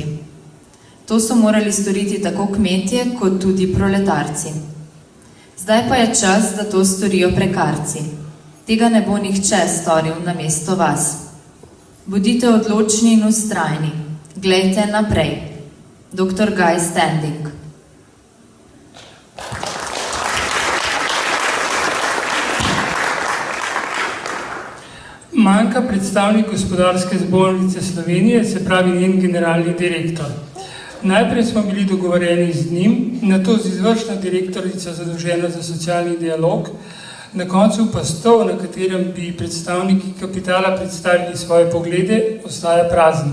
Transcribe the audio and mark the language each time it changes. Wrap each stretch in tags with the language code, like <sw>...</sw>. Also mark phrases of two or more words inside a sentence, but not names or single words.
<sl>To so morali storiti tako kmetje, kot tudi proletarci. Zdaj pa je čas, da to storijo prekarci. Tega ne bo nihče storil namesto vas. Bodite odločni in vztrajni. Glejte naprej. Dr. Guy Standing. Manjka predstavnik Gospodarske zbornice Slovenije, se pravi njen generalni direktor. Najprej smo bili dogovorjeni z njim, nato z izvršno direktorico zadolženo za socialni dialog, na koncu pa stol, na katerem bi predstavniki kapitala predstavili svoje poglede, ostaja prazen.</sl>